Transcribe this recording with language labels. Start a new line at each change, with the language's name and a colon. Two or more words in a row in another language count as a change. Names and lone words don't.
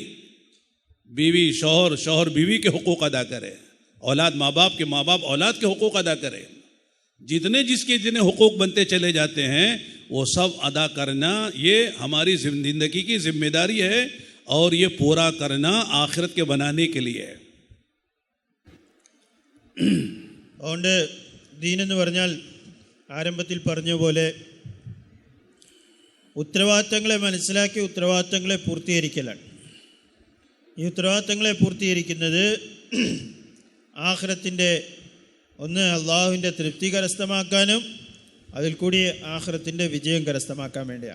Hindi: बीवी शौहर, शौहर बीवी के हुकूक अदा करे, औलाद माँ बाप के, माँ बाप औलाद के हुकूक अदा करे। जितने जिसके जितने हुकूक बनते चले जाते हैं वो सब अदा करना ये हमारी ज़िंदगी की जिम्मेदारी है, और ये पूरा करना आखिरत के बनाने के लिए है।
Malayalam: അതുകൊണ്ട് ദീനെന്ന് പറഞ്ഞാൽ ആരംഭത്തിൽ പറഞ്ഞ പോലെ ഉത്തരവാദിത്തങ്ങളെ മനസ്സിലാക്കി ഉത്തരവാദിത്തങ്ങളെ പൂർത്തീകരിക്കലാണ്. ഈ ഉത്തരവാദിത്തങ്ങളെ പൂർത്തീകരിക്കുന്നത് ആഖിറത്തിൻ്റെ ഒന്ന് അള്ളാഹുവിൻ്റെ തൃപ്തി കരസ്ഥമാക്കാനും അതിൽ കൂടി ആഖിറത്തിൻ്റെ വിജയം കരസ്ഥമാക്കാൻ വേണ്ടിയാണ്.